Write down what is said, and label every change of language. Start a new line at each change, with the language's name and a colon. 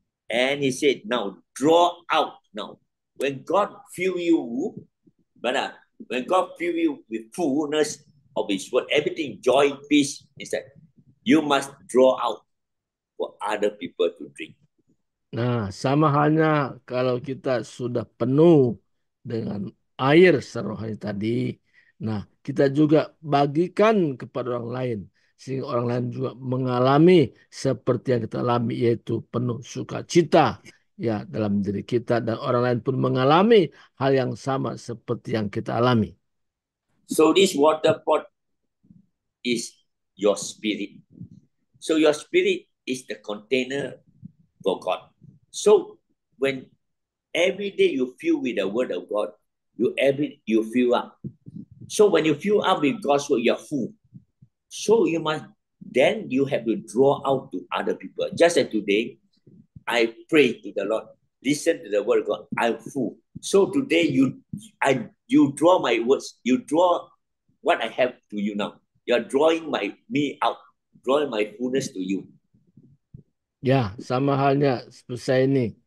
English: And he said, now draw out now. When God fill you, brother, when God fill you with fullness of his word, everything, joy, peace, inside, you must draw out for other people to drink.
Indonesian: Nah, sama halnya kalau kita sudah penuh dengan air serohani tadi, nah kita juga bagikan kepada orang lain sehingga orang lain juga mengalami seperti yang kita alami, yaitu penuh sukacita ya dalam diri kita, dan orang lain pun mengalami hal yang sama seperti yang kita alami.
English: So this water pot is your spirit. So your spirit is the container for God. So when every day you fill with the word of God, you fill up. So when you fill up with God's word, you're full. So you have to draw out to other people. Just as today, I pray to the Lord, listen to the word of God, I'm full. So today you draw my words, you draw what I have to you now. You're drawing me out, drawing my fullness to you.
Indonesian: Ya, sama halnya seperti saya ini.